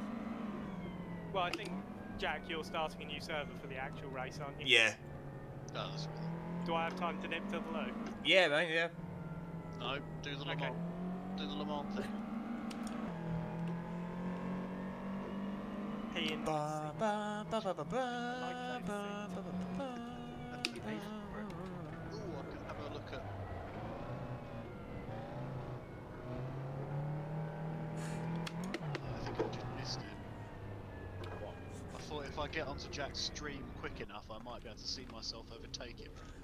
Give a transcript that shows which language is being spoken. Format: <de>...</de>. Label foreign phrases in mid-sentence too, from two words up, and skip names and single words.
<en>Well, I think, Jack, you're starting a new server for the actual race, aren't you? Yeah. Oh, that's right. Do I have time to nip to the loo? Yeah, man, yeah. No, do the Le Okay. Mans. Do the Le Mans thing. He and Ba, ba, ba, ba, ba, ba, Like ba, ba, ba, ba. Ooh, I can have a look at. I think I just missed it. I thought if I get onto Jack's stream quick enough, I might be able to see myself overtake him.</en>